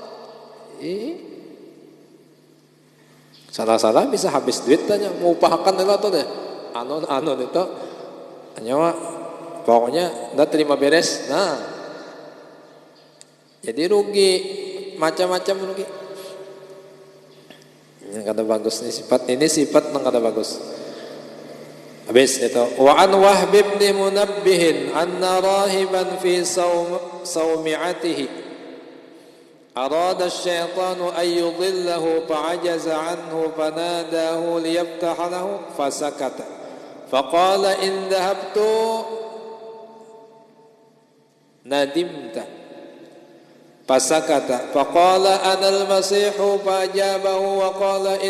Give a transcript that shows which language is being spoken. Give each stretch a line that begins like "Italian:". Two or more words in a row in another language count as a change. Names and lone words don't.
Banjar: Salah-salah bisa habis duit tanya mau upahakan itu tuh deh anon itu nyawa pokoknya nggak terima beres. Nah jadi rugi, macam-macam rugi. Ini kata bagus nih sifat nang kata bagus. Habis itu
Arabic: وعن وهب بن منبه أن راهبا في صومعته أراد الشيطان أن يضله فعجز عنه فناداه ليفتح له فسكت فقال إن ذهبت ندمت فسكت فقال أنا المسيح فأجابه وقال إن